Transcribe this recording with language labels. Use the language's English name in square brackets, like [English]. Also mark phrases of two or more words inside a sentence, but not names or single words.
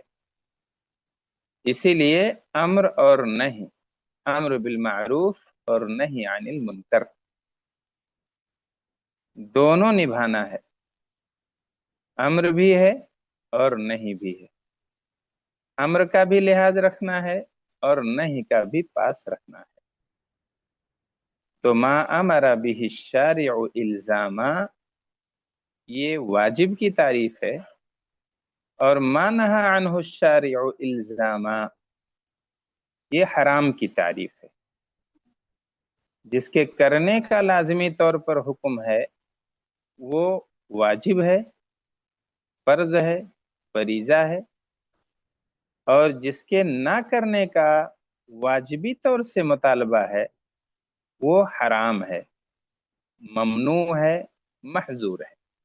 [Urdu] اسی لیے امر اور نہیں، [Arabic] امر بالمعروف [Urdu] اور [Arabic] نہیں عن المنکر، [Urdu] دونوں نبھانا ہے، امر بھی ہے اور نہیں بھی ہے، امر کا بھی لحاظ رکھنا ہے اور نہیں کا بھی پاس رکھنا ہے۔ تو [Arabic] ما امر به الشارع الزاما [Urdu] یہ واجب کی تعریف ہے، اور [Arabic] ما نہا عنہ الشارع الزاما [Urdu] یہ حرام کی تعریف ہے۔ جس کے کرنے کا لازمی طور پر حکم ہے وہ واجب ہے، فرض ہے، فریضہ ہے، اور جس کے نہ کرنے کا واجبی طور سے مطالبہ ہے وہ حرام ہے، ممنوع ہے، محظور ہے۔